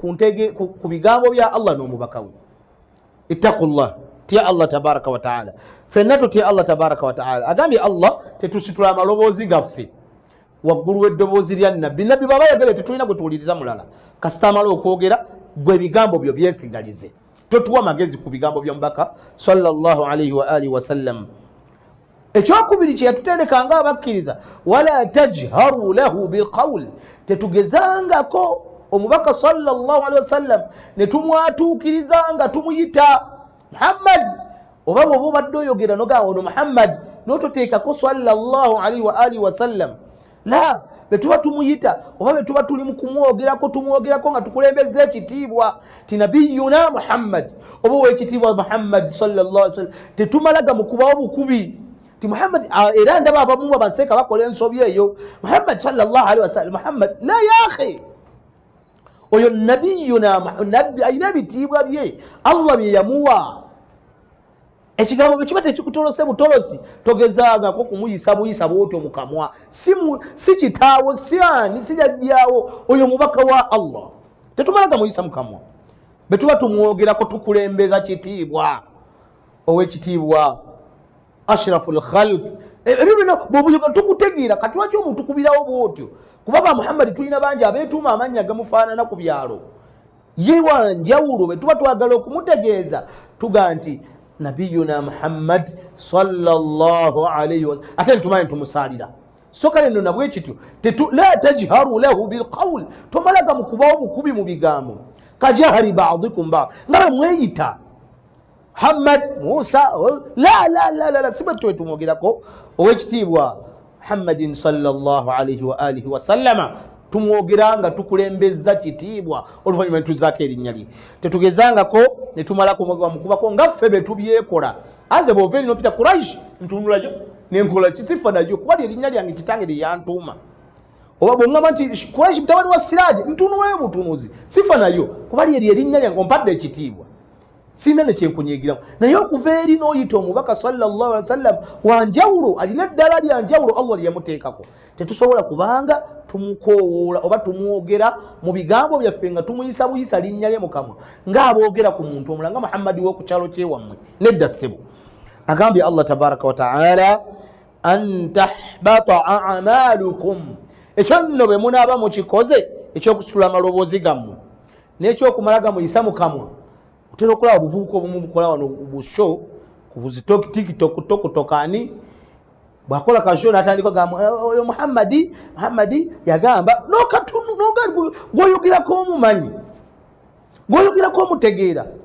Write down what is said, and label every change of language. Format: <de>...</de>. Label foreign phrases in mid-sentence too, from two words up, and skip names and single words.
<lg>ku bigambo bya Allah n'omubaka we ittaqullah tya Allah</lg> <ar>تبارك وتعالى</ar> <lg>fenna tutya Allah</lg> <ar>تبارك وتعالى</ar> <lg>agambye Allah tetusitula amaloboozi gaffe waggulu w'eddoboozi lya nabbi baba yagala tetulina gwe tuwuliriza mulala kasita amala okwogera gwe bigambo byo byesigalize totuwa amagezi ku bigambo by'omubaka</lg> <ar>صلى الله عليه وآله وسلم</ar> <lg>ekyokubiri kye yatuterekanga abakkiriza</lg> <ar>ولا تجهروا له بالقول</ar> <lg>tetugezangako omubaka</lg> <ar>صلى الله عليه وسلم</ar> <lg>ne tumwatuukirizanga tumuyita Muhammad oba bw'oba obadde oyogera nogamba ono Muhammad n'ototeekako</lg> <ar>صلى الله عليه وآله وسلم</ar> <lg>la betuba tumuyita oba betuba tuli mu kumwogerako tumwogerako nga tukulembeza ekitiibwa ti nabiyuna Muhammad oba owekitiibwa Muhammad</lg> <ar>صلى الله عليه وسلم</ar> <lg>tetumalaga mu kubawo bukubi ti Muhammad era ndaba abamu babaseeka bakola ensobi eyo Muhammad</lg> <ar>صلى الله عليه وسلم</ar> <lg>Muhammad</lg> <ar>لا يا أخي</ar> <lg>oyo nabiyuna nabbi ayina ebitiibwa bye Allah bye yamuwa ekigambo bwe kiba tekikutolose butolosi togezaagako kumuyisa buyisa bwotyo mukamwa si kitaawo si ani si jajjaawo oyo mubaka wa Allah tetumalaga muyisa mukamwa betuba tumwogerako tukulembeza kitiibwa owekitiibwa</lg> <ar>أشرف الخلق</ar> <lg>ebyo bino bwobuyoga tukutegeera kati lwaki omuntu kubirawo bwotyo kuba ba Muhammad tulina bangi abeetuuma amannya gamufaanana ku byalo ye wanjawulo bwe tuba twagala okumutegeeza tuga nti nabiyuna Muhammad</lg> <ar>صلى الله عليه وسلم</ar> <lg>ate ntumanyi tumusalira so kale nno nabwe kityo</lg> <ar>لا تجهروا له بالقول</ar> <lg>tomalaga mukubawo bukubi mu bigambo</lg> <ar>كجهر بعضكم</ar> <lg>ba ngaba mweyita Muhammad Musa la sibe tuwe tumwogerako owekitiibwa Muhammadin</lg> <ar>صلى الله عليه وآله وسلم</ar> <lg>tumwogeranga tukulembeza kitiibwa oluvannyuma ne tuzaako erinnya lye tetugezangako ne tumalako mukubako nga ffe be tubyekola anze bw'ova eri n'opita Quraish ntunulayo nenkola kitifa nayo kuba erinnya lyange kitange lye yantuuma oba bw'oŋŋamba nti Quraish mutabani wa Siraaji ntunulayo butunuzi sifa nayo kuba lye erinnya lyange ompadde ekitiibwa sina ne kyenkunyiigiramu naye okuva eri n'oyita omubaka</lg> <ar>صلى الله عليه وسلم</ar> <lg>wanjawulo alina eddala lyanjawulo Allah lye yamuteekako tetusobola kubanga tumukoowoola oba tumwogera mu bigambo byaffe nga tumuyisa buyisa linnya lye mukamwa ng'aboogera ku muntu omulala nga Muhammadi w'oku kyalo kyewammwe nedda ssebo agambye Allah</lg> <ar>تبارك وتعالى أن تحبط أعمالكم</ar> <lg>ekyo nno bwe munaaba mukikoze ekyokusitula amaloboozi gammwe n'ekyokumalaga muyisa mukamwa otera okulaba obuvubuka obumu bukola wano busho ku TikTok tokutokani bwakola kasho natandika gamba oyo Muhammadi yagamba nokatunu nogali gwoyogerako omumanyi gwoyogerako omutegeera</lg>